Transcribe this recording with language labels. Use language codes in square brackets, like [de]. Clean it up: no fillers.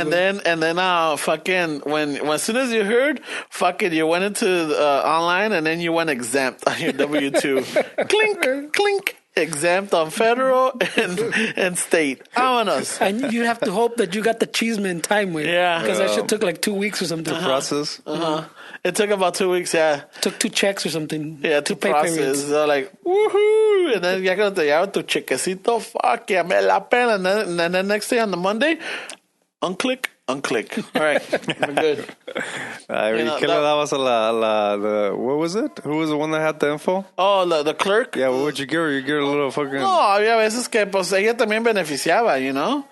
[en] And then fucking when as soon as you heard, fucking you went into online, and then you went exempt on your W-2. Clink, clink. Exempt on federal and state. [es] Vámonos. [en] And you have to hope that you got the cheeseman in time with. Yeah. Because that shit took like 2 weeks or something. Process. It took about 2 weeks, yeah. Took 2 checks or something. Yeah, to pay process. periods. They're like, woohoo! And then [es] ya cuando te lleva tu chequecito, [en] fuck, yeah, [es] me la pena. [en] And then next day on the Monday, unclick. All right, we're good. Ay, You know, [es] ¿Qué le dabas a [en] the what was it? Who was the one that had the info? Oh, the clerk? Yeah, what would you give her? You give her a little fucking... [es] No, había veces que pues ella también beneficiaba, [en] you know?